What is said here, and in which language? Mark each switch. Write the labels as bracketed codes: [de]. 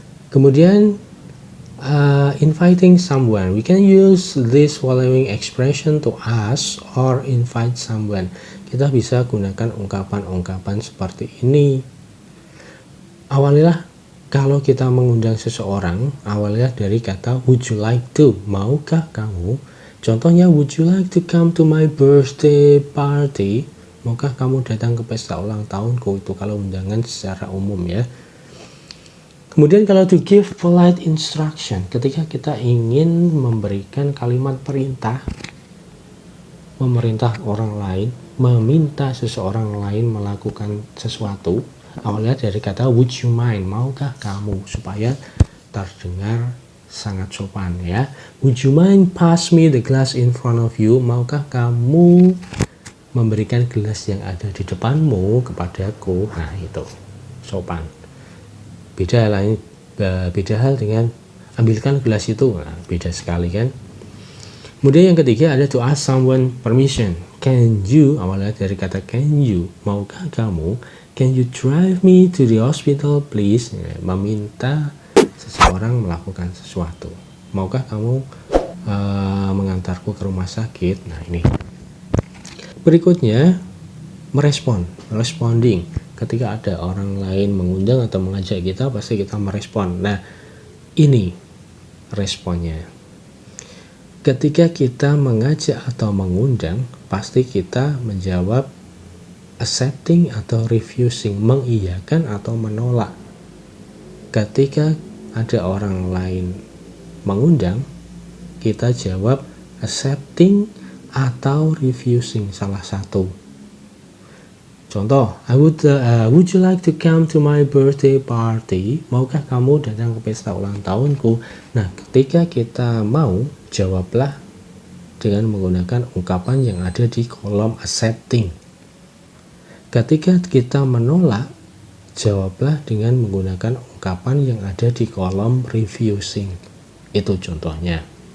[id] Kemudian, [en] inviting someone. We can use this following expression to ask or invite someone. [id] Kita bisa gunakan ungkapan-ungkapan seperti ini. Awalilah, kalau kita mengundang seseorang, awalnya dari kata [en] would you like to, [id] maukah kamu? [en] Contohnya, would you like to come to my birthday party? [id] Maukah kamu datang ke pesta ulang tahunku? Itu kalau undangan secara umum ya. Kemudian kalau [en] to give polite instruction, [id] ketika kita ingin memberikan kalimat perintah, memerintah orang lain, meminta seseorang lain melakukan sesuatu, awalnya dari kata [en] would you mind, [id] maukah kamu, supaya terdengar sangat sopan ya. [en] Would you mind pass me the glass in front of you? [id] Maukah kamu memberikan gelas yang ada di depanmu kepadaku? Nah, itu sopan. Beda hal dengan ambilkan gelas itu. Nah, beda sekali kan. Kemudian yang ketiga ada [en] to ask someone permission. Can you, [id] awalnya dari kata can you, maukah kamu? [en] Can you drive me to the hospital please? [id] Ya, meminta seseorang melakukan sesuatu. Maukah kamu mengantarku ke rumah sakit? Nah, ini. Berikutnya, merespon, responding. Ketika ada orang lain mengundang atau mengajak kita, pasti kita merespon. Nah, ini responnya. Ketika kita mengajak atau mengundang, pasti kita menjawab accepting atau refusing, mengiyakan atau menolak. Ketika ada orang lain mengundang, kita jawab accepting atau refusing, salah satu. [en] Contoh, would you like to come to my birthday party? [id] Maukah kamu datang ke pesta ulang tahunku? Nah, ketika kita mau, jawablah dengan menggunakan ungkapan yang ada di kolom accepting. Ketika kita menolak, jawablah dengan menggunakan ungkapan yang ada di kolom refusing. Itu contohnya.